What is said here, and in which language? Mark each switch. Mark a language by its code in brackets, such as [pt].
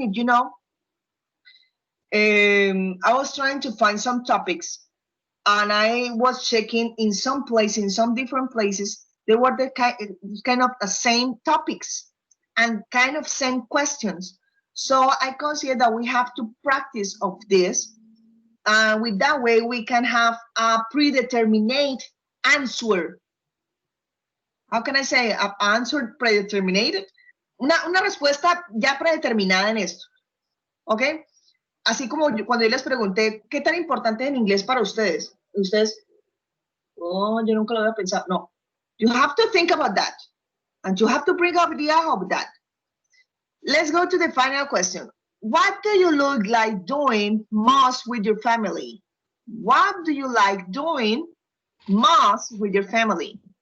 [en] If you know, I was trying to find some topics, and I was checking in some places, in some different places, they were the kind of the same topics and kind of same questions. So I consider that we have to practice of this. With that way, we can have a predetermined answer. How can I say? An answer predetermined. [es] Una respuesta ya predeterminada en esto. ¿Ok? Así como cuando yo les pregunté, ¿qué tan importante es en inglés para ustedes? Ustedes, oh, yo nunca lo había pensado. No. [en] You have to think about that. And you have to bring up the idea of that. Let's go to the final question. What do you look like doing most with your family? What do you like doing most with your family?